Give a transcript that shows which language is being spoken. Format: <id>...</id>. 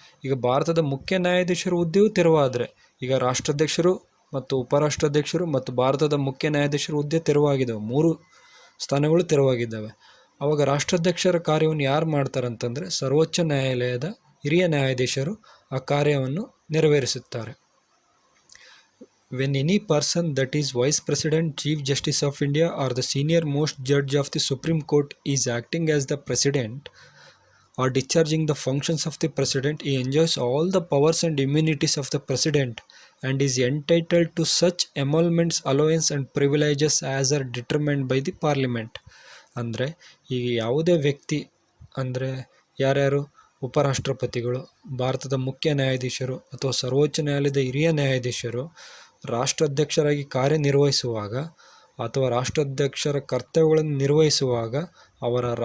<kn>ಈಗ ಭಾರತದ ಮುಖ್ಯ ನ್ಯಾಯಾಧೀಶರ ಹುದ್ದೆಯೂ ತೆರವಾದರೆ, ಈಗ ರಾಷ್ಟ್ರಾಧ್ಯಕ್ಷರು ಮತ್ತು ಉಪರಾಷ್ಟ್ರಾಧ್ಯಕ್ಷರು ಮತ್ತು ಭಾರತದ ಮುಖ್ಯ ನ್ಯಾಯಾಧೀಶರ ಹುದ್ದೆ ತೆರವಾಗಿದ್ದಾವೆ, 3 ಸ್ಥಾನಗಳು ತೆರವಾಗಿದ್ದಾವೆ. ಆವಾಗ ರಾಷ್ಟ್ರಾಧ್ಯಕ್ಷರ ಕಾರ್ಯವನ್ನು ಯಾರು ಮಾಡ್ತಾರಂತಂದರೆ ಸರ್ವೋಚ್ಚ ನ್ಯಾಯಾಲಯದ ಹಿರಿಯ ನ್ಯಾಯಾಧೀಶರು ಆ ಕಾರ್ಯವನ್ನು ನೆರವೇರಿಸುತ್ತಾರೆ.</kn> <en>When any person that is Vice President, Chief Justice of India or the senior most judge of the Supreme Court is acting as the President or discharging the functions of the President, he enjoys all the powers and immunities of the President and is entitled to such emoluments, allowance and privileges as are determined by the Parliament.</en> <kn>ಅಂದರೆ ಈಗ ಯಾವುದೇ ವ್ಯಕ್ತಿ ಅಂದರೆ ಯಾರ್ಯಾರು ಉಪರಾಷ್ಟ್ರಪತಿಗಳು, ಭಾರತದ ಮುಖ್ಯ ನ್ಯಾಯಾಧೀಶರು ಅಥವಾ ಸರ್ವೋಚ್ಚ ನ್ಯಾಯಾಲಯದ ಹಿರಿಯ ನ್ಯಾಯಾಧೀಶರು ರಾಷ್ಟ್ರಾಧ್ಯಕ್ಷರಾಗಿ ಕಾರ್ಯನಿರ್ವಹಿಸುವಾಗ ಅಥವಾ ರಾಷ್ಟ್ರಾಧ್ಯಕ್ಷರ ಕರ್ತವ್ಯಗಳನ್ನು ನಿರ್ವಹಿಸುವಾಗ ಅವರ</kn>